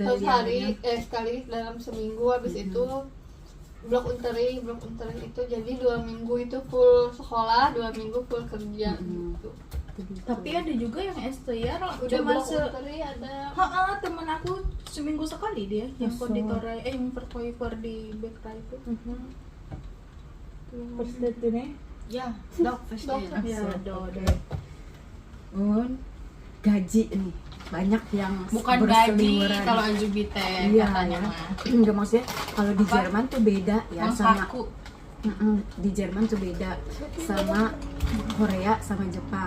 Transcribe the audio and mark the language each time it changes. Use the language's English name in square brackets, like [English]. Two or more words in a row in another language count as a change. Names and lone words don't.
[Indonesian] Terus sekali dalam seminggu, habis itu [German] blok unterricht [Indonesian] itu jadi 2 minggu itu full sekolah, 2 minggu full kerja gitu. Tapi ada juga yang STR Udah cuma [German] blok unterricht [Indonesian] ada. temen aku seminggu sekali dia yang konditor yang verkoiver di bakery itu. [German] Versteht du nih? Ja, doch, verstehe. [Indonesian] Ya, Gaji nih banyak yang bukan gaji berseliweran. kalau Ajubite Iya, katanya ya. mah. Enggak, maksudnya kalau di Jerman tuh beda ya Yang sama kaku. di Jerman tuh beda sama Korea sama Jepang.